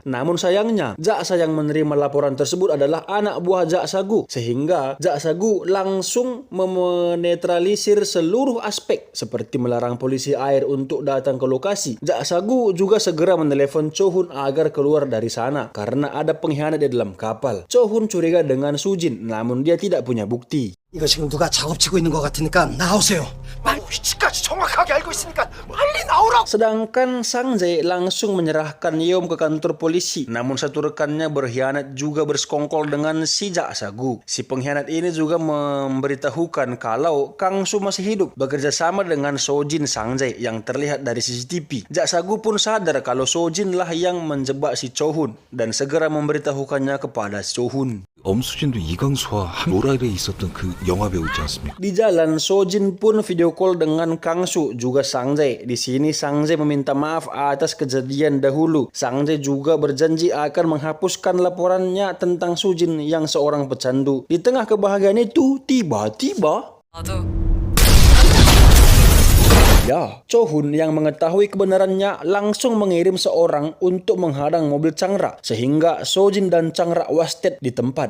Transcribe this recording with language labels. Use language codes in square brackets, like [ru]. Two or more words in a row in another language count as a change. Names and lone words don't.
[id] Namun sayangnya, jaksa yang menerima laporan tersebut adalah anak buah Jaksa Gu, sehingga Jaksa Gu langsung menetralisir seluruh aspek seperti melarang polisi air untuk datang ke lokasi. Jaksa Gu juga segera menelepon Chohun agar keluar dari sana karena ada pengkhianat di dalam kapal. Chohun curiga dengan Sujin, namun dia tidak punya bukti. [ko] 이거 지금 누가 작업치고 있는 것 같으니까 나오세요. 빨리 위치까지 정확하게 알고 있으니까 빨리 나오라고. [id] Sedangkan Sang Jae langsung menyerahkan Yeom ke kantor polisi. Namun satu rekannya berkhianat juga bersekongkol dengan si Jaksa Gu. Si pengkhianat ini juga memberitahukan kalau Kang Su masih hidup bekerja sama dengan Sojin Sang Jae yang terlihat dari CCTV. Jaksa Gu pun sadar kalau Sojin lah yang menjebak si Chohun dan segera memberitahukannya kepada Chohun. [ko] 엄수진도 이강수와 한 오라일에 있었던 그 영화 배우 있지 않습니까? [id] Di jalan, Sojin pun [en] video call [id] dengan Kang Su juga Sang Jae. Di sini Sang Jae meminta maaf atas kejadian dahulu. Sang Jae juga berjanji akan menghapuskan laporannya tentang Sujin yang seorang pecandu. Di tengah kebahagiaan itu, tiba-tiba Chohun yang mengetahui kebenarannya langsung mengirim seorang untuk menghadang mobil Changra sehingga Sojin dan Changra wasted di tempat.